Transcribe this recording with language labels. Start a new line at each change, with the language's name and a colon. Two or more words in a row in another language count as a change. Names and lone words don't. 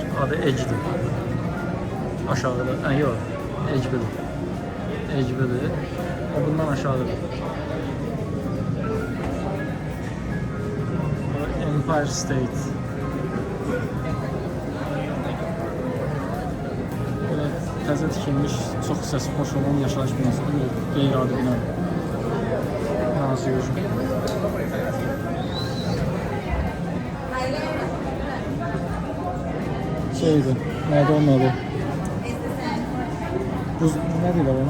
Azerbaijani: Adı Ecdir. Aşağıda, yox, Ecbidir. Ecbidir. O bundan aşağıdır. Empire State. Böyle təzə tikilmiş, çox hissəsi xoş olan yaşayış binasıdır. Qeyri-adi bina. Nasıl görürüm? Şeydi, nədir onun adı? Buz, nə deyirlər ona?